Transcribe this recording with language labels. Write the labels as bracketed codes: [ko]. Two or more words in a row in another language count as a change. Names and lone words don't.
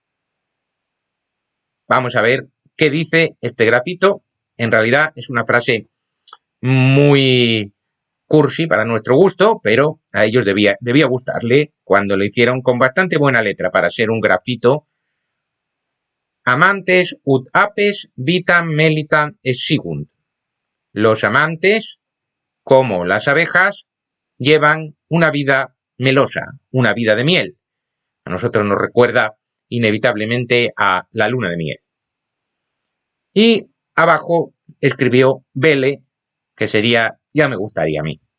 [es] Vamos a ver qué dice este grafito. En realidad es una frase muy cursi para nuestro gusto, pero a ellos debía gustarle cuando lo hicieron con bastante buena letra para ser un grafito. [la] Amantes ut apes vitam melitam exigunt. [es] Los amantes, como las abejas, llevan una vida melosa, una vida de miel. A nosotros nos recuerda inevitablemente a la luna de miel. Y abajo escribió Vele, que sería ya me gustaría a mí.